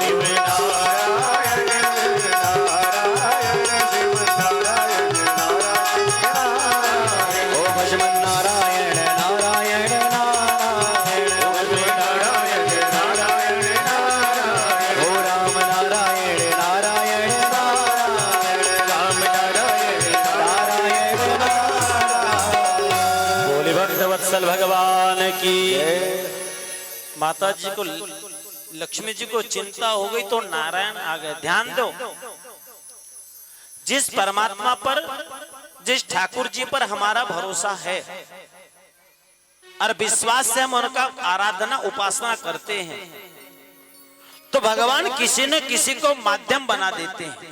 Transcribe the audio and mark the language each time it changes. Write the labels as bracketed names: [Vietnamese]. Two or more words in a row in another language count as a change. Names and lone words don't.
[Hindi] ओ भजमन नारायण नारायण नारायण ओ राम नारायण नारायण नारायण बोले भक्त वत्सल भगवान की माता जी को, लक्ष्मी जी को चिंता हो गई तो नारायण आ गए। ध्यान दो, जिस परमात्मा पर, जिस ठाकुर जी पर हमारा भरोसा है और विश्वास से हम उनका आराधना उपासना करते हैं, तो भगवान किसी न किसी को माध्यम बना देते हैं।